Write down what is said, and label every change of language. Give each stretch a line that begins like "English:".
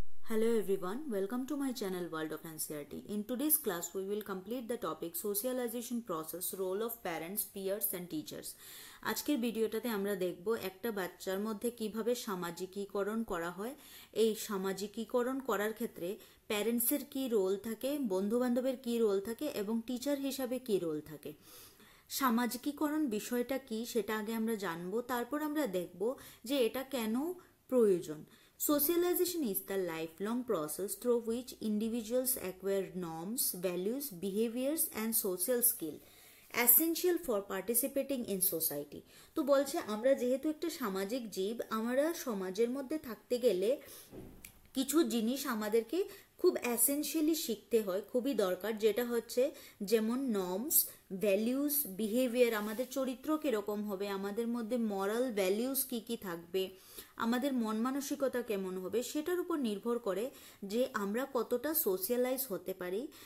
English: Hello everyone, welcome to my channel World of NCERT. In today's class, we will complete the topic Socialization Process, Role of Parents, Peers and Teachers.
Bangla: আজকের ভিডিওটাতে আমরা দেখব একটা বাচ্চার মধ্যে কিভাবে সামাজিকীকরণ করা হয়। এই সামাজিকীকরণ করার ক্ষেত্রে প্যারেন্টসের কি রোল থাকে, বন্ধুবান্ধবের কি রোল থাকে এবং টিচার হিসাবে কি রোল থাকে। সামাজিকীকরণ বিষয়টা কি সেটা আগে আমরা জানবো, তারপর আমরা দেখব যে এটা কেন প্রয়োজন।
English: Socialization is the lifelong process through which individuals acquire norms, values, behaviors and social skill essential for participating in society.
Bangla: তো বলছে আমরা যেহেতু একটা সামাজিক জীব, আমরা সমাজের মধ্যে থাকতে গেলে কিছু জিনিস আমাদেরকে খুব এসেনশিয়ালি শিখতে হয়, খুবই দরকার, যেটা হচ্ছে যেমন নর্মস, ভ্যালিউস, বিহেভিয়ার, আমাদের চরিত্র কীরকম হবে, আমাদের মধ্যে মরাল ভ্যালিউস কি কি থাকবে, আমাদের মন মানসিকতা কেমন হবে, সেটার উপর নির্ভর করে যে আমরা কতটা সোশ্যালাইজ হতে পারি।